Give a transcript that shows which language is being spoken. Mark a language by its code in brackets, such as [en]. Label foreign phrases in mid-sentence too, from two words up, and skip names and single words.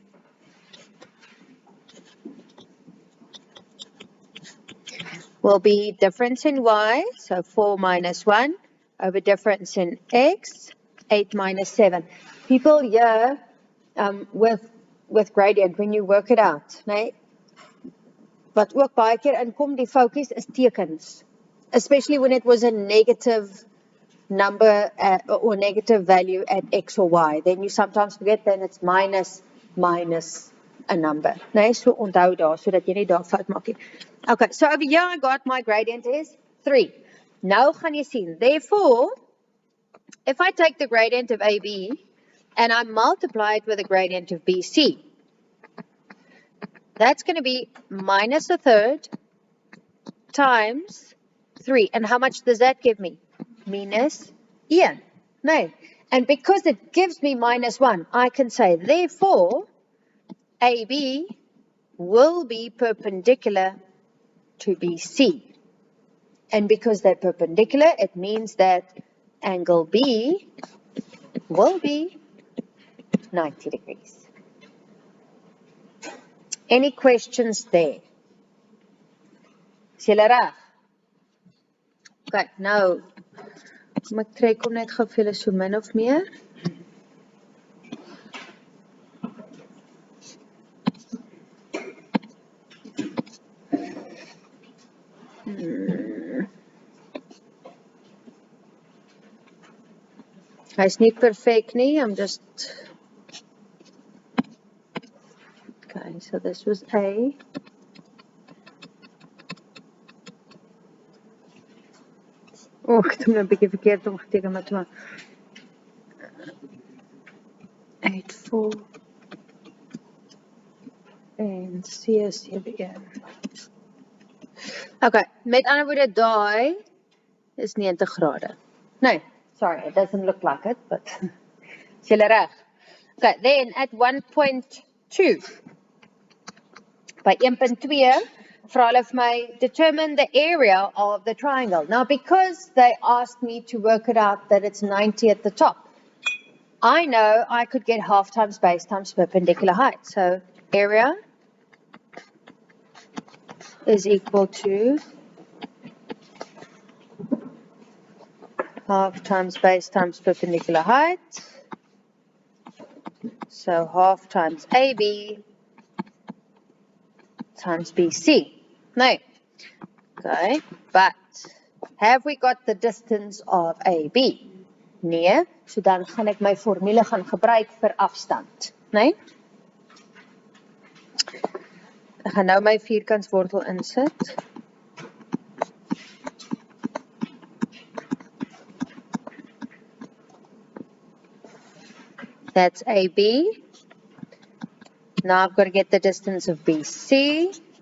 [en] Will be difference in y, so 4 minus 1, over difference in x, 8 minus 7. People here, with gradient, when you work it out, [af] nee, wat ook baie keer inkom, die focus is tekens. [en] Especially when it was a negative number or negative value at x or y. Then you sometimes forget, then it's minus a number. [af] Nee, so onthou daar, so dat jy nie daar fout maak nie. [en] Okay, so over here I got my gradient is 3. [af] Nou gaan jy sien, [en] therefore, if I take the gradient of AB and I multiply it with the gradient of BC, that's going to be minus a third times 3. And how much does that give me? Minus 1. No. And because it gives me minus 1, I can say, therefore, AB will be perpendicular to BC. And because they're perpendicular, it means that angle B will be 90 degrees. Any questions there? [af] Is julle reg? Okay, nou, kom ek trek hom net gou vir julle so min of meer. Hy's nie perfect nie, [en] I'm just... Okay, so this was A. [af] Oh, ek het hom nou 'n bietjie verkeerd omgeteken, maar toe. 8, 4. En C is 7. Okay, met ander woorde, daai is 90 grade. [en] No, sorry, it doesn't look like it, but [af] is julle reg? [en] Okay, then at 1.2, [af] by 1.2, vra hulle vir my, [en] determine the area of the triangle. Now, because they asked me to work it out that it's 90 at the top, I know I could get half times base times perpendicular height. So, area is equal to half times base times perpendicular height. So, half times AB times BC. No. Okay, but have we got the distance of AB? [af] Nee, so dan gaan ek my formule gaan gebruik vir afstand. Nee? Ek gaan nou my vierkantswortel insit. [en] That's AB. Now I've got to get the distance of BC.